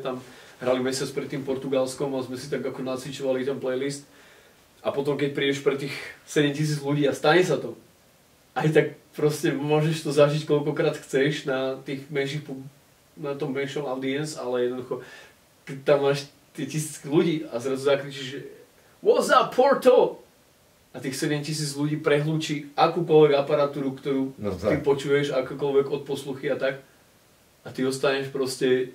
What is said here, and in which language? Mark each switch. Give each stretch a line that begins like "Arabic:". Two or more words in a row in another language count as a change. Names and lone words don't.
Slovak: tam hrali mesiac pred tým Portugalskom a sme si tak ako nacvičovali ten playlist a potom keď prídeš pre tých 7000 ľudí a stane sa to, aj tak proste môžeš to zažiť koľkokrát chceš na tých menších na tom menšom audience, ale jednoducho, keď tam máš tie 1000 ľudí a zrazu zakričíš, že
English: What's up,
Slovak: Porto? A tých 7000 ľudí prehlúči akúkoľvek aparatúru, ktorú ty počuješ, akokoľvek odposluchy a tak. A ty ostaneš proste...